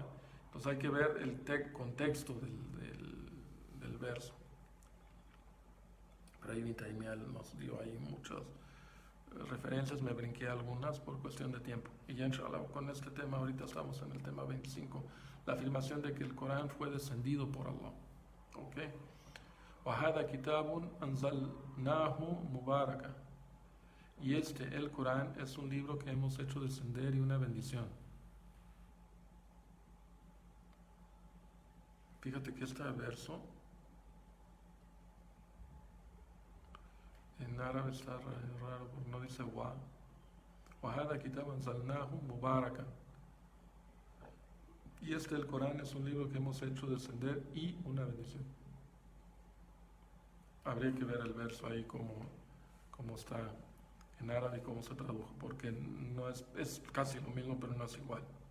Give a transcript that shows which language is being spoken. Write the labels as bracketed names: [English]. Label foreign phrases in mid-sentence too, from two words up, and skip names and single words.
[Spanish] Entonces hay que ver el contexto del verso. Pero ahí Taimial nos dio ahí muchas referencias, me brinqué algunas por cuestión de tiempo. Y ya inshallah con este tema, ahorita estamos en el tema 25, la afirmación de que el Corán fue descendido por Allah. ¿Ok? [Arabic] وَهَذَا كِتَابٌ أَنزَلْنَاهُ مُبَارَكًا. [Spanish] Y el Corán, es un libro que hemos hecho descender y una bendición. Fíjate que este verso en árabe está raro, porque no dice wa. [Arabic] وَهَذَا كِتَابٌ أَنزَلْنَاهُ مُبَارَكًا. [Spanish] Y el Corán, es un libro que hemos hecho descender y una bendición. Habría que ver el verso ahí cómo está en árabe y cómo se tradujo, porque no es casi lo mismo, pero no es igual.